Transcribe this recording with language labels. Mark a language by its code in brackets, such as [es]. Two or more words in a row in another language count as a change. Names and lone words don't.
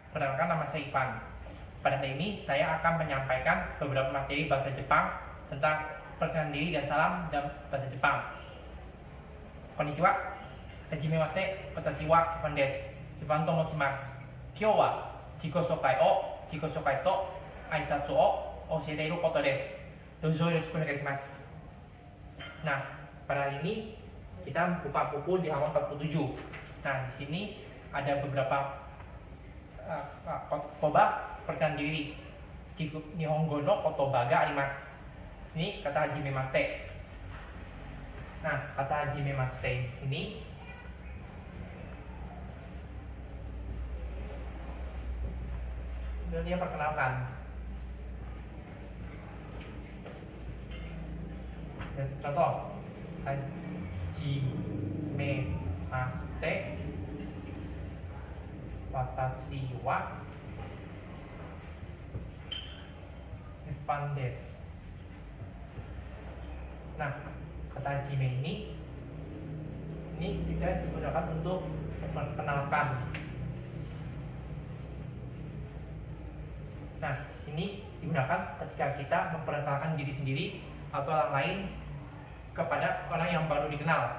[id] Perkenalkan, nama saya Ivan. Pada hari ini saya akan menyampaikan beberapa materi bahasa Jepang tentang perkenalan diri dan salam dalam bahasa Jepang. [ja] こんにちは、はじめまして、私はIvanです. Ivanと申します。今日は自己紹介と挨拶を教えていることです. どうぞよろしくお願いします. [id] Nah, pada hari ini kita buka buku di halaman 47. Nah, di sini ada beberapa kotoba perkenalan diri. [ja] 日本語の言葉があります. [id] Sini kata hajimemashite. Nah, kata hajimemashite ini dia perkenalkan. Contoh, [ja] はじめまして、私はIvanです. [id] Nah, kata hajime ini kita digunakan untuk memperkenalkan. Nah, ini digunakan ketika kita memperkenalkan diri sendiri atau orang lain kepada orang yang baru dikenal.